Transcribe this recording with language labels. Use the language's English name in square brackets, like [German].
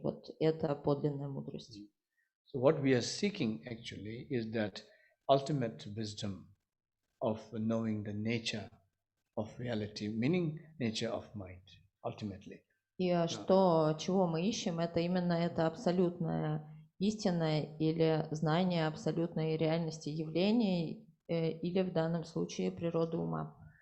[Russian] Вот это подлинная мудрость. [English] So what we are seeking actually is that ultimate wisdom of knowing the nature of reality, meaning nature of mind, ultimately. [Russian] И чего мы ищем, это именно это абсолютная истина или знание абсолютной реальности явлений или в данном случае природы ума.